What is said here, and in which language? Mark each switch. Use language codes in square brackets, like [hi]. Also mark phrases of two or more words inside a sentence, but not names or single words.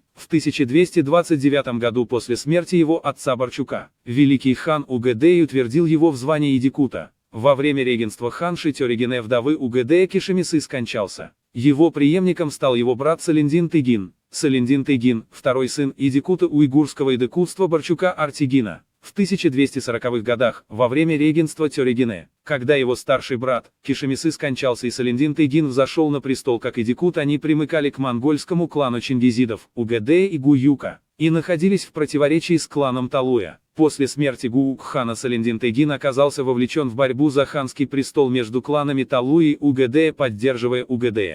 [ru] В 1229 году после смерти его отца Барчука, великий хан Угэдэй утвердил его в звании идикута. Во время регенства ханши Тёрегене вдовы Угэдэя Кишемисы скончался. Его преемником стал его брат Салиндин Тыгин. Салиндин Тыгин, второй сын идикута уйгурского идыкутства Барчука Артигина. В 1240-х годах, во время регенства Тёрегене, когда его старший брат, Кишемисы скончался и Салиндин Тыгин взошел на престол как идикут, они примыкали к монгольскому клану чингизидов, Угэдэ и Гуюка. и находились в противоречии с кланом Талуя. После смерти Гуук-хана Салиндин-Тегин оказался вовлечен в борьбу за ханский престол между кланами Талуи и Угэдея, поддерживая Угэдея.